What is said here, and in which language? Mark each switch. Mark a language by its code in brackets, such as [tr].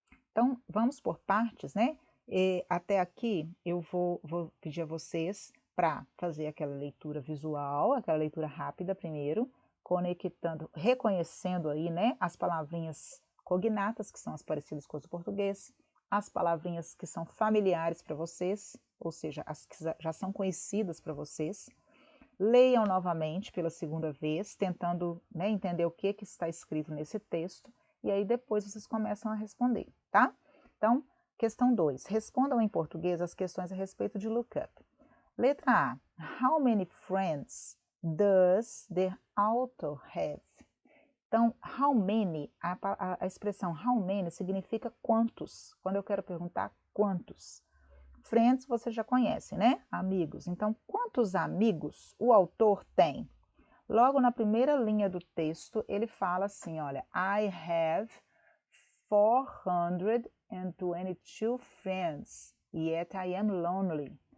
[pt] Então, vamos por partes, né? Até aqui, eu vou pedir a vocês para fazer aquela leitura visual, aquela leitura rápida primeiro, conectando, reconhecendo aí, né, as palavrinhas cognatas, que são as parecidas com as do português, as palavrinhas que são familiares para vocês, ou seja, as que já são conhecidas para vocês. Leiam novamente pela segunda vez, tentando, né, entender o que está escrito nesse texto, e aí depois vocês começam a responder, tá? Então, questão 2. Respondam em português as questões a respeito de lookup. Letra A. [en] How many friends does the author have? [pt] Então, [en] how many, [pt] a expressão how many significa quantos, quando eu quero perguntar quantos. Friends você já conhece, né? Amigos. Então, quantos amigos o autor tem? Logo na primeira linha do texto, ele fala assim, olha, [en] I have 422 friends, yet I am lonely.